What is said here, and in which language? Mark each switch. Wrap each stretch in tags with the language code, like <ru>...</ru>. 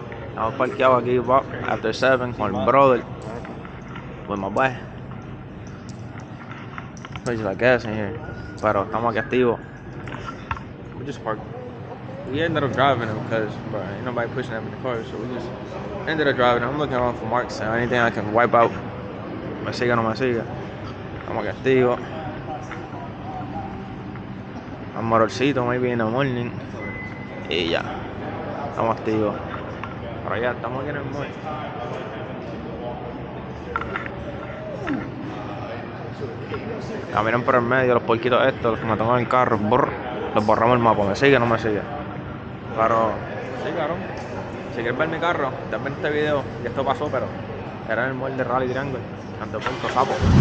<es>Estamos parqueados aquí</es> <en>after 7</en> <es>con el brother.</es> <en>With my boy. There's like gas in here.</en> <es>Pero estamos aquí activos.</es> <en>We just parked. We ended up driving him because ain't nobody pushing him in the car, so we just ended up driving him. I'm looking around for marks and anything I can wipe out.</en> <es>Me siga o no me siga. Estamos aquí activos. Un motorcito,</es> <en>maybe in the morning.</en> <es>Y ya. Estamos activos. Pero ya, estamos aquí en el mall. Caminan por el medio, los porquitos estos, los que me toman el carro, los borramos el mapa, me sigue o no me sigue. Pero, sí, cabrón. Si quieres ver mi carro, también este video, y esto pasó, pero era en el mall de Rally Triangle, Canto Punto, sapo.</es>